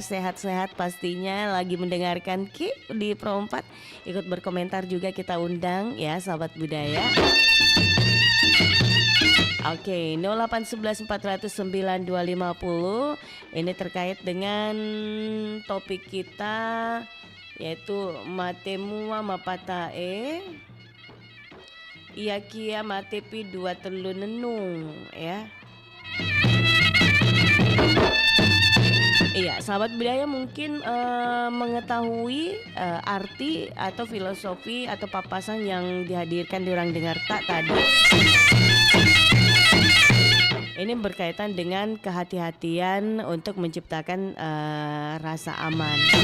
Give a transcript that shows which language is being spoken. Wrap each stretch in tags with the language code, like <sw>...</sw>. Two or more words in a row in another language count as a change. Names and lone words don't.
<id>Sehat-sehat pastinya lagi mendengarkan Ki di Pro 4. Ikut berkomentar juga kita undang ya sahabat budaya. Oke, 0811 409 250 ini terkait dengan topik kita yaitu matemua mapatae iya kia matepi dua telu nenung ya. Iya, sahabat budaya mungkin mengetahui arti atau filosofi atau papasan yang dihadirkan di Orang Dengar Tak tadi. Ini berkaitan dengan kehati-hatian untuk menciptakan rasa aman.</id>